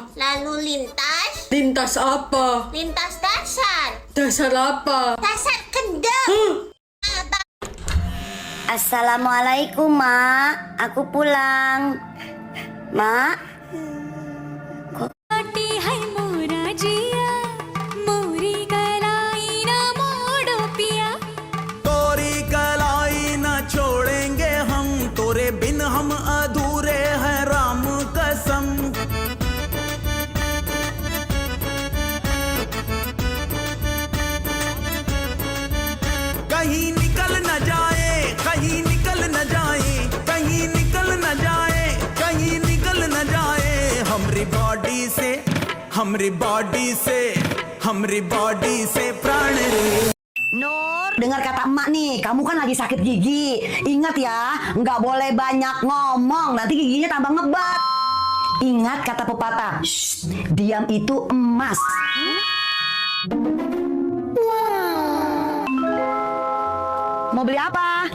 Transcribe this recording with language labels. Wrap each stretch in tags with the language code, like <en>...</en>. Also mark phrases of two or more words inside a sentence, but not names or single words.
<id>Lalu lintas. Lintas apa? Lintas dasar. Dasar apa? Dasar kendeng. Abang. Assalamualaikum, Mak. Aku pulang. Mak.</id> <bho>hai मोरा जिया मोरी कलाई ना मोड़ो पिया तोरी कलाई न छोड़ेंगे हम तोरे बिन हम अधूरे हैं राम कसम कहीं निकल न जाए कहीं निकल न जाए कहीं निकल न जाए कहीं निकल न जाए हमरी बॉडी से प्राण रे</bho> <id>Nur, dengar kata emak nih, kamu kan lagi sakit gigi. Ingat ya, nggak boleh banyak ngomong, nanti giginya tambah ngebat. Ingat kata pepatah, "Shh, diam itu emas." Mau beli apa?</id>